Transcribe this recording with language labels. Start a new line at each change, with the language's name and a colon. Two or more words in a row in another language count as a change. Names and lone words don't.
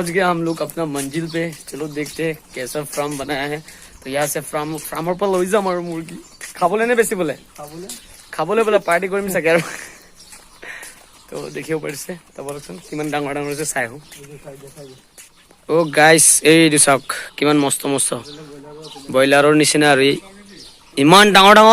Hindi: गए हम लोग अपना मंजिल पे चलो देखते हैं कैसा फार्म बनाया है तो यहाँ से फार्मर पर
Assamese: লৈ যাম আৰু মুৰ্গী খাবলৈ নে বেছি বোলে খাবলৈ বোলে পাৰ্টি কৰিম চাগে আৰু তো দেখিব পাৰিছে তো বলকচোন কিমান ডাঙৰ হৈছে চাই আহোঁ অ গাইস এই চাওক কিমান মস্ত ব্ৰইলাৰৰ নিচিনা আৰু ইমান ডাঙৰ